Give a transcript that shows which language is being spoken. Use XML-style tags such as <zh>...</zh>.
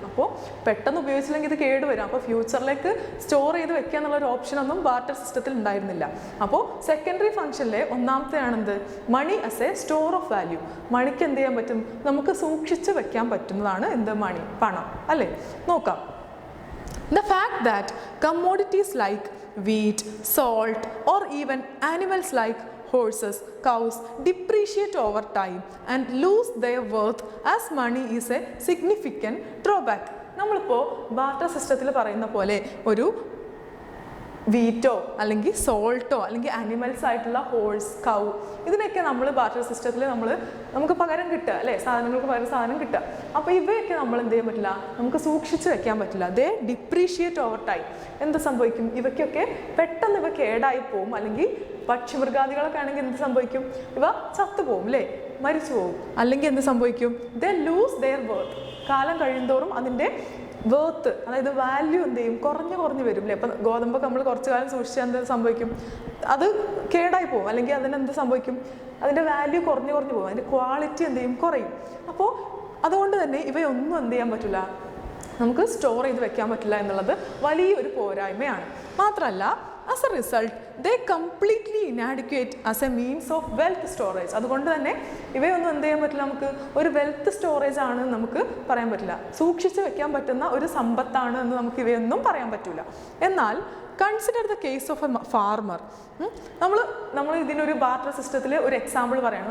<ml>അപ്പോൾ പെട്ടെന്ന് ഉപയോഗിച്ചില്ലെങ്കിൽ ഇത് കേടുവരും. അപ്പോൾ ഫ്യൂച്ചറിലേക്ക് സ്റ്റോർ ചെയ്ത് വെക്കുക എന്നുള്ള ഒരു ഓപ്ഷനൊന്നും ബാർട്ടർ സിസ്റ്റത്തിൽ ഉണ്ടായിരുന്നില്ല. അപ്പോൾ secondary ഫംഗ്ഷനിലെ ഒന്നാമത്തെയാണെന്ത്,</ml> <en>Money as a store of value.</en> <ml>മണിക്ക് എന്ത് ചെയ്യാൻ പറ്റും, നമുക്ക് സൂക്ഷിച്ച് വെക്കാൻ പറ്റുന്നതാണ് എന്ത്, മണി, പണം അല്ലേ. നോക്കാം.</ml> <en>The fact that commodities like wheat, salt or even animals like horses, cows depreciate over time and lose their worth as money is a significant drawback.</en> <ml>നമ്മളിപ്പോൾ ബാർട്ടർ സിസ്റ്റത്തിൽ പറയുന്ന പോലെ ഒരു വീറ്റോ അല്ലെങ്കിൽ സോൾട്ടോ അല്ലെങ്കിൽ ആനിമൽസ് ആയിട്ടുള്ള ഹോഴ്സ്, കൗ, ഇതിനൊക്കെ നമ്മൾ ബാർട്ടർ സിസ്റ്റത്തിൽ നമുക്ക് പകരം കിട്ടുക അല്ലേ, സാധനങ്ങൾക്ക് പകരം സാധനം കിട്ടുക. അപ്പോൾ ഇവയൊക്കെ നമ്മൾ എന്ത് ചെയ്യാൻ പറ്റില്ല, നമുക്ക് സൂക്ഷിച്ച് വെക്കാൻ പറ്റില്ല.</ml> <en>They depreciate over time.</en> <ml>എന്ത് സംഭവിക്കും, ഇവയ്ക്കൊക്കെ പെട്ടെന്ന് ഇവ കേടായി പോവും. അല്ലെങ്കിൽ പക്ഷിമൃഗാദികളൊക്കെ ആണെങ്കിൽ എന്ത് സംഭവിക്കും, ഇവ ചത്തുപോകും അല്ലേ, മരിച്ചു പോകും. അല്ലെങ്കിൽ എന്ത് സംഭവിക്കും,</ml> <en>They lose their worth.</en> <ml>കാലം കഴിയുന്തോറും അതിൻ്റെ വേർത്ത്, അതായത് വാല്യൂ എന്ത് ചെയ്യും, കുറഞ്ഞു വരും അല്ലേ. അപ്പം ഗോതമ്പൊക്കെ നമ്മൾ കുറച്ച് കാലം സൂക്ഷിച്ചാൽ എന്ത് സംഭവിക്കും, അത് കേടായി പോകും. അല്ലെങ്കിൽ അതിനെന്ത് സംഭവിക്കും, അതിൻ്റെ വാല്യൂ കുറഞ്ഞു പോകും, അതിൻ്റെ ക്വാളിറ്റി എന്ത് ചെയ്യും, കുറയും. അപ്പോൾ അതുകൊണ്ട് തന്നെ ഇവയൊന്നും എന്ത് ചെയ്യാൻ പറ്റില്ല, നമുക്ക് സ്റ്റോർ ചെയ്ത് വെക്കാൻ പറ്റില്ല എന്നുള്ളത് വലിയൊരു പോരായ്മയാണ്. മാത്രമല്ല</ml> <en>as a result they completely inadequate as a means of wealth storage.</en> <ml>അതുകൊണ്ട് തന്നെ ഇവയൊന്നും എന്ത് ചെയ്യാൻ പറ്റില്ല, നമുക്ക് ഒരു വെൽത്ത് സ്റ്റോറേജ് ആണ് നമുക്ക് പറയാൻ പറ്റില്ല. സൂക്ഷിച്ച് വെക്കാൻ പറ്റുന്ന ഒരു സമ്പത്താണ് എന്ന് നമുക്ക് ഇവയൊന്നും പറയാൻ പറ്റില്ല. എന്നാൽ</ml> <en>Consider the case of a farmer.</en> <ml>നമ്മൾ ഇതിനൊരു ബാർട്ടർ സിസ്റ്റത്തിൽ ഒരു എക്സാമ്പിൾ പറയണം.</ml>